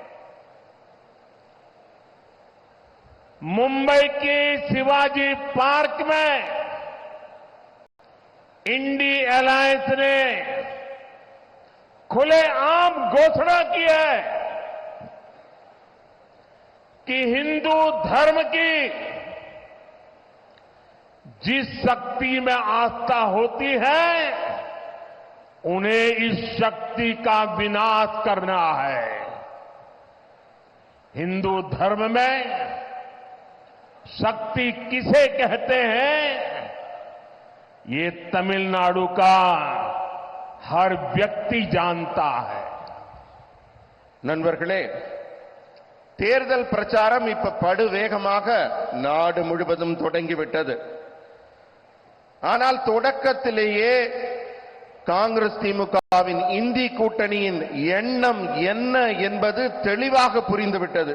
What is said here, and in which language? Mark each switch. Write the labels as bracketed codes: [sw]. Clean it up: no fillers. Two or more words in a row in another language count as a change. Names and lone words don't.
[hi] मुंबई की शिवाजी पार्क में इंडिया अलायंस ने खुलेआम घोषणा की है कि हिंदू धर्म की जिस शक्ति में आस्था होती है, उन्हें इस शक्ति का विनाश करना है। हिंदू धर्म में शक्ति किसे कहते हैं, ये तमिलनाडु का हर व्यक्ति जानता है. [ta] நண்பர்களே, தேர்தல் பிரச்சாரம் இப்ப படு வேகமாக நாடு முழுவதும் தொடங்கிவிட்டது. ஆனால் தொடக்கத்திலேயே காங்கிரஸ் திமுகவின் இந்தி கூட்டணியின் எண்ணம் என்ன என்பது தெளிவாக புரிந்துவிட்டது.